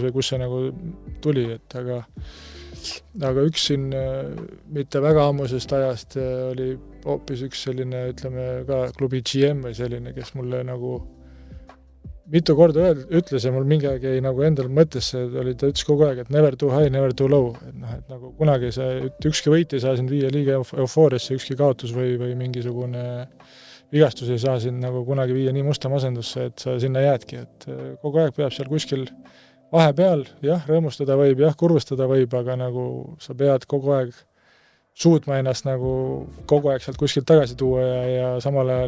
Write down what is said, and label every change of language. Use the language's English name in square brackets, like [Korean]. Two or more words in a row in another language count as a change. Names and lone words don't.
[Estonian] või kus see nagu tuli, et aga üks siin mitte väga ammusest ajast oli hoopis üks selline, ütleme ka klubi GM või selline, kes mulle nagu mitu korda ütles ja mul mingi aeg jäi nagu endal mõttesse, ta ütles kogu aeg, et [English] never too high, never too low, [Estonian] et nagu kunagi ükski võit ei saa sind viia liiga eufooriasse, ükski kaotus või mingisugune vigastus ei saa sind nagu kunagi viia nii musta masendusse, et sa sinna jäädki, et kogu aeg peab seal kuskil vahepeal, jah, rõõmustada võib, jah, kurvustada võib, aga nagu sa pead kogu aeg suutma ennast nagu kogu aeg sealt kuskilt tagasi tuua ja samal ajal